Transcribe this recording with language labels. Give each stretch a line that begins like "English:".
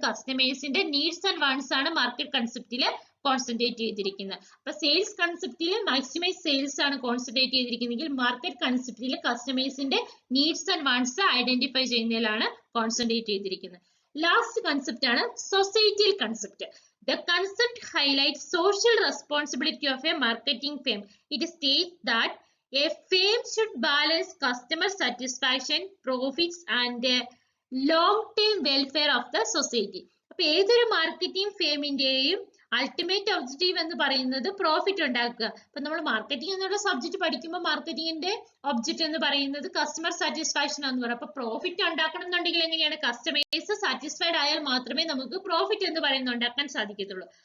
Malayalam: കസ്റ്റമേഴ്സിന്റെ needs and wants ആണ് market കൺസെപ്റ്റിൽ concentrate ചെയ്തിരിക്കുന്നത്. അപ്പൊ സെയിൽസ് കൺസെപ്റ്റിൽ മാക്സിമൈസ് സെയിൽസ് ആണ് concentrate ചെയ്തിരിക്കുന്നതെങ്കിൽ market കൺസെപ്റ്റിൽ കസ്റ്റമേഴ്സിന്റെ needs and wants identify ചെയ്യുന്നതിലാണ് concentrate ചെയ്തിരിക്കുന്നത്. ലാസ്റ്റ് കൺസെപ്റ്റ് ആണ് societal concept.
English: The concept highlights social responsibility of a marketing firm. It states that a firm should balance customer satisfaction, profits and long-term welfare of the society.
Malayalam: അപ്പൊ ഏതൊരു marketing ഫേമിന്റെയും ultimate objective എന്ന് പറയുന്നത് profit ഉണ്ടാക്കുക. അപ്പൊ നമ്മൾ marketing എന്നുള്ള subject പഠിക്കുമ്പോൾ മാർക്കറ്റിംഗിന്റെ object എന്ന് പറയുന്നത് കസ്റ്റമർ സാറ്റിസ്ഫാക്ഷൻ എന്ന് പറയും. അപ്പൊ പ്രോഫിറ്റ് ഉണ്ടാക്കണം എന്നുണ്ടെങ്കിൽ എങ്ങനെയാണ്? കസ്റ്റമേഴ്സ് സാറ്റിസ്ഫൈഡ് ആയാൽ മാത്രമേ നമുക്ക് പ്രോഫിറ്റ് എന്ന് പറയുന്നത് ഉണ്ടാക്കാൻ സാധിക്കത്തുള്ളൂ.